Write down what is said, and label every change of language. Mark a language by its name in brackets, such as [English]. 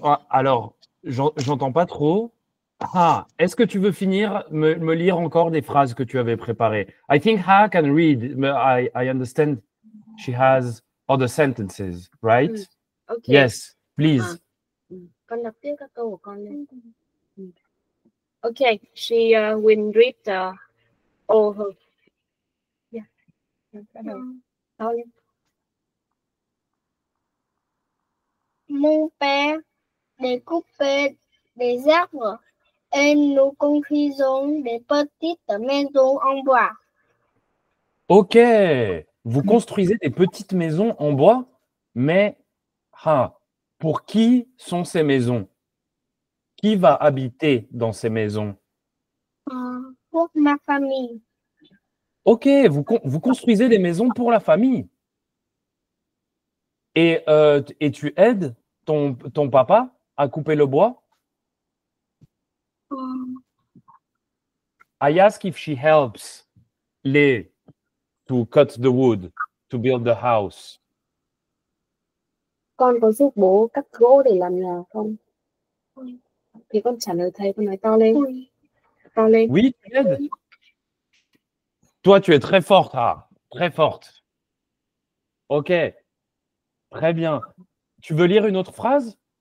[French] Alors, j'entends pas trop. Ah, est-ce que tu veux finir, me lire encore des phrases que tu avais préparées? [English] I think Ha can read. I understand she has other sentences, right? Okay. Yes, please. [Vietnamese] Con đọc tiếp các câu của con lên. [English] Okay, she will read all her. [Vietnamese] Yeah. Bắt đầu. [French] Mon père découpait des arbres et nous construisons des petites maisons en bois. Ok, vous construisez des petites maisons en bois, mais pour qui sont ces maisons? Qui va habiter dans ces maisons? Pour ma famille. Ok, vous construisez des maisons pour la famille. Et tu aides ton papa à couper le bois? [English] I ask if she helps Lê to cut the wood to build the house. [Vietnamese] Con có giúp bố cắt gỗ để làm nhà không? Thì con trả lời thầy, con nói to lên. To lên. [French] Oui, tu aides. Toi, tu es très forte, très forte. Ok, très bien. Tu veux lire une autre phrase?